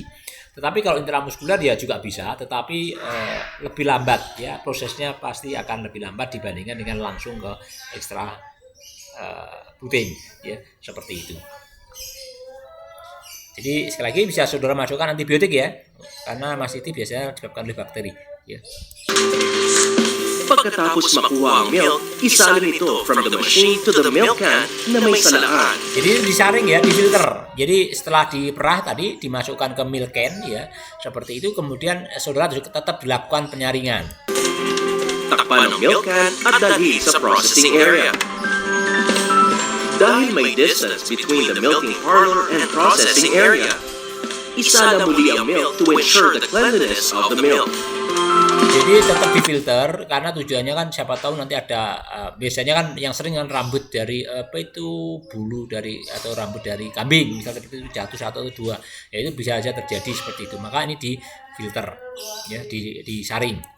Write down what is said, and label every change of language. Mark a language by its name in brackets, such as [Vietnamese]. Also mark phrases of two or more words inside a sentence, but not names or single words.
[Indonesian] Tetapi kalau intramuskuler ya juga bisa, tetapi lebih lambat ya, prosesnya pasti akan lebih lambat dibandingkan dengan langsung ke ekstra puting ya, seperti itu. Jadi sekali lagi bisa saudara masukkan antibiotik ya, karena mastitis biasanya disebabkan oleh bakteri ya. [Filipino] Pagkatapos makuha ang milk, isalin ito [English] from the machine to the milk can [Filipino] na may salaan. [Indonesian] Jadi disaring ya, difilter. Jadi setelah diperah tadi dimasukkan ke [English] milk can [Indonesian] ya, seperti itu. Kemudian saudara tetap dilakukan penyaringan. [Filipino] Takpan ng [English] milk can [Filipino] at dalhin sa [English] processing area. [Filipino] Dahil may [English] distance between the milking parlor and processing area, [Filipino] isala muli ang [English] milk to ensure the cleanliness of the milk. [Indonesian] Jadi tetap difilter karena tujuannya kan siapa tahu nanti ada biasanya kan yang sering kan rambut dari bulu dari atau rambut dari kambing misalnya itu jatuh satu atau dua, ya itu bisa saja terjadi seperti itu. Maka ini difilter ya, disaring.